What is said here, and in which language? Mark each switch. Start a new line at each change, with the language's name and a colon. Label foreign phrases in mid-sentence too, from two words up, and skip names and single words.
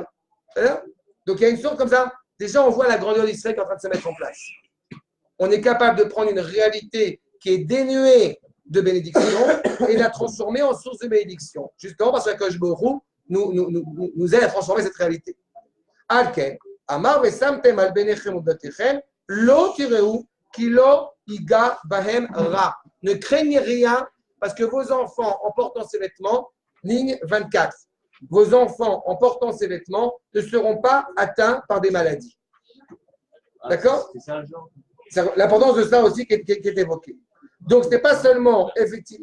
French: Donc il y a une sorte comme ça. Déjà, on voit la grandeur d'Israël qui est en train de se mettre en place. On est capable de prendre une réalité qui est dénuée de bénédiction et la transformer en source de bénédiction. Justement parce que
Hebrew: הקדוש ברוך הוא
French: nous aide à transformer cette réalité.
Hebrew: לכן, אמר ושמתם על בניכם ובנותיכם, לא תיראו כי לא יגע בהם רע.
French: Ne craignez rien parce que vos enfants, en portant ces vêtements, ligne 24, vos enfants, en portant ces vêtements, ne seront pas atteints par des maladies. D'accord? C'est ça le genre. L'importance de ça aussi qui est évoquée. Donc, ce n'est pas seulement effectivement.